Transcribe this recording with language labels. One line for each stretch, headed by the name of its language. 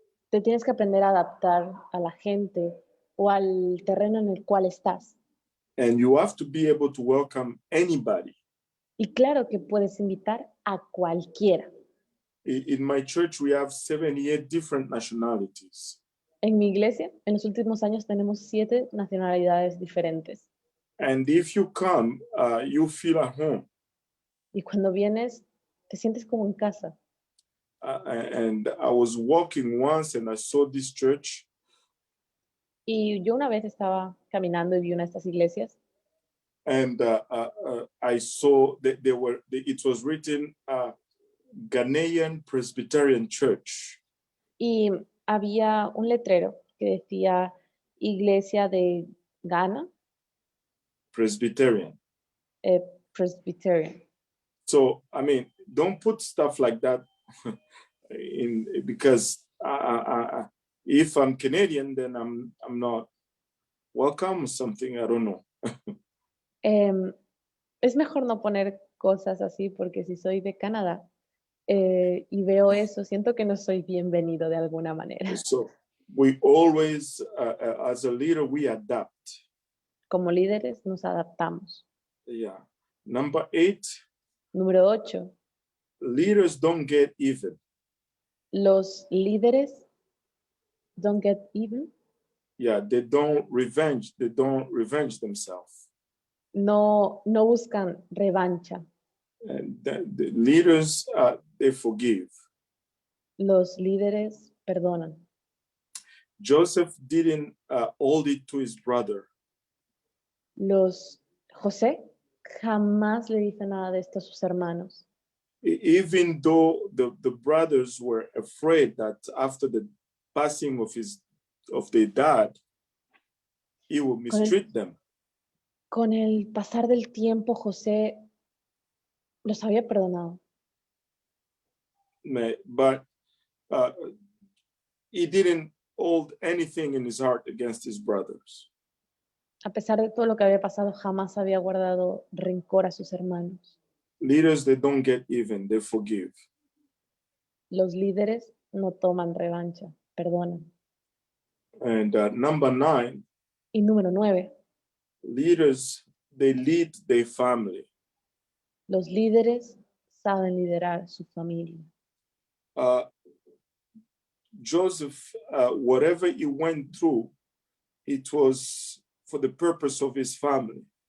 Spanish: Te tienes que aprender a adaptar a la gente o al terreno en el cual estás.
English: And you have to be able to welcome anybody.
Spanish: Y claro que puedes invitar a cualquiera.
English: In my church, we have 78 different nationalities.
Spanish: En mi iglesia, en los últimos años tenemos 7 nacionalidades diferentes.
English: And if you come, you feel at home.
Spanish: Y cuando vienes, te sientes como en casa.
English: And I was walking once and I saw this church.
Spanish: Y yo una vez estaba caminando y vi una de estas iglesias
English: And I saw that it was written Ghanaian Presbyterian Church.
Spanish: y había un letrero que decía Iglesia de Ghana,
English: Presbyterian. Presbyterian. So, I mean, don't put stuff like that because if I'm Canadian, then I'm not welcome or something. I don't know.
Spanish: Es mejor no poner cosas así porque si soy de Canadá y veo eso, siento que no soy bienvenido de alguna manera.
English: So we always, as a leader, we adapt.
Spanish: Como líderes nos adaptamos.
English: Yeah. Number 8,
Spanish: Número 8.
English: leaders don't get even.
Spanish: Los líderes
English: don't get even. Yeah, they don't revenge themselves.
Spanish: No buscan revancha.
English: And the leaders, they forgive.
Spanish: Los líderes perdonan.
English: Joseph didn't hold it to his brother.
Spanish: José jamás le dice nada de esto a sus hermanos.
English: Even though the brothers were afraid that after the passing of their dad, he would mistreat them.
Spanish: Con el pasar del tiempo, José los había perdonado.
English: But he didn't hold anything in his heart against his brothers.
Spanish: A pesar de todo lo que había pasado, jamás había guardado rencor a sus hermanos.
English: Leaders, they don't get even, they forgive.
Spanish: Los líderes no toman revancha, perdonan.
English: And number 9,
Spanish: Y número 9,
English: leaders, they lead their family.
Spanish: los líderes saben liderar su familia.
English: Joseph, whatever he went through, it was for the purpose of his family.